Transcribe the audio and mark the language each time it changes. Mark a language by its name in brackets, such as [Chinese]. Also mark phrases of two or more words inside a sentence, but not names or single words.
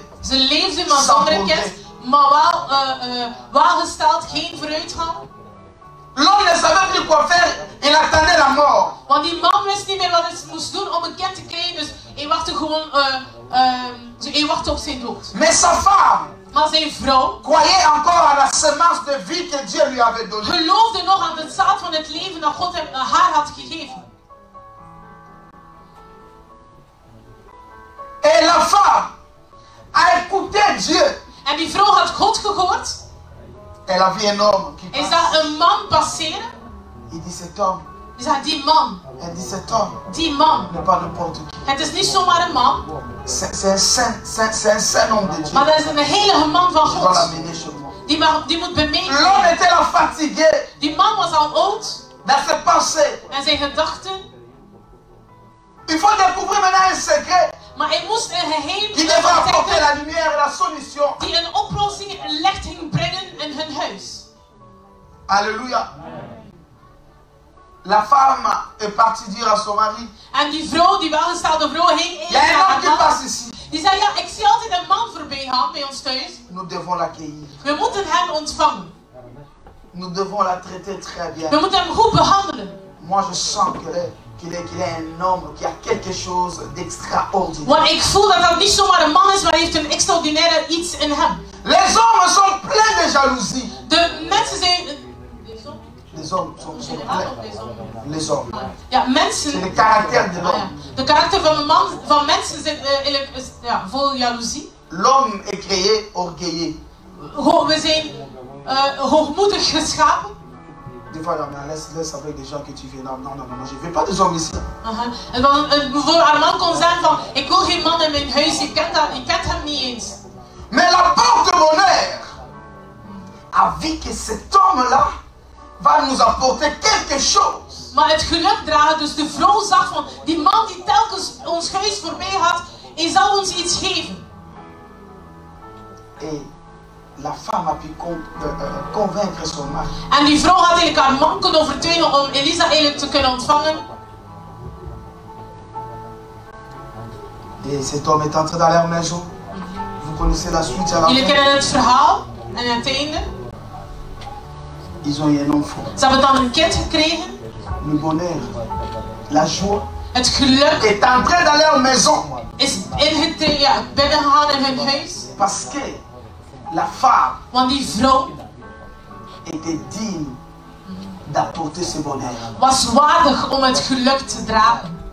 [Dutch] Ze leefden maar zonder een kind, maar wel gesteld, geen vooruitgang. [French] L'homme ne savait plus quoi faire. Il attendait la mort. [Dutch] Want die man wist niet meer wat hij moest doen om een kind te krijgen, dus hij wachtte gewoon hij wachtte op zijn dood. [French] Mais sa femme [Dutch] Maar zijn vrouw [French] croyait encore à la semence de vie que Dieu lui avait donnée. [Dutch] geloofde nog aan de zaad van het leven dat God haar had gegeven. [French] Et la femme a écouté Dieu. [Dutch] En die vrouw had God gehoord. [French] Elle a vu un homme qui [Dutch] Hij [French] passe. [Dutch] zag een man passeren. [French] Il dit cet homme. [Dutch] Hij zag die man. [French] Elle dit cet homme [Dutch] Die man. [French] n'est pas n'importe qui. [Dutch] Het is niet zomaar een man, [French] C'est un saint homme de Dieu. [Dutch] maar dat is een heilige man van [French] Je dois [Dutch] God. [French] l'amener chez moi. [Dutch] Die moet bij mij [French] L'homme [Dutch] komen. [French] était là fatigué [Dutch] Die man was al oud [French] dans ses pensées. [Dutch] en zijn gedachten. [French] Il faut découvrir maintenant un secret [Dutch] Maar hij moest een geheim [French] qui devra apporter [Dutch] ontdekken [French] la lumière et la solution. [Dutch] die een oplossing, een licht ging brengen in hun huis. [French] Alléluia. La femme est partie dire à son mari, [Dutch] En die vrouw, die welgestelde vrouw, ging [French] il y a un homme qui [Dutch] naar [French] passe ici. [Dutch] die zei, ja, ik zie altijd een man voorbij gaan bij ons thuis. [French] Nous devons l'accueillir. [Dutch] We moeten hem ontvangen. [French] Nous devons la traiter très bien. [Dutch] We moeten hem goed behandelen. [French] Moi, je sens qu'il est un homme qui a quelque chose d'extraordinaire. [Dutch] Want ik voel dat dat niet zomaar een man is, maar hij heeft een extraordinaire iets in hem. [French] Les hommes sont pleins de jalousie. [Dutch] De mensen zijn... [French] Les hommes sont [Dutch] Generaal of [French] pleins. les hommes? Les hommes. [Dutch] Ja, [French] C'est [Dutch] mensen... [French] le caractère de [Dutch] Ah, ja. [French] l'homme. [Dutch] De karakter van een man, van mensen zit vol jaloezie. [French] L'homme est créé orgueilleux. [Dutch] We zijn hoogmoedig geschapen. [French] Des fois, laisse avec des gens que tu viens. Non, je ne veux pas des hommes ici. [Dutch] En dan bijvoorbeeld Armand kon zeggen van, ik wil geen man in mijn huis, je kent hem niet eens. [French] Mais la porte-bonheur a vu que cet homme-là va nous apporter quelque chose. [Dutch] Maar het geluk dragen, dus de vrouw zag van, die man die telkens ons huis voorbij gaat, hij zal ons iets geven. [French] Et la femme a pu convaincre son mari. [Dutch] En die vrouw had eigenlijk haar man kunnen overtuigen om Elisa eigenlijk te kunnen ontvangen. [French] Et cet homme est entré dans leur maison. Vous connaissez la suite à la [Dutch] Jullie [French] fin. [Dutch] kennen het verhaal en het einde. [French] Ils ont eu un enfant. [Dutch] Ze hebben dan een kind gekregen. [French] Le bonheur, la joie [Dutch] Het geluk [French] est entré dans leur maison. [Dutch] is binnengegaan in hun huis. [French] Parce que la femme [Dutch] Want die vrouw [French] était digne d'apporter ce bonheur. [Dutch] was waardig om het geluk te dragen.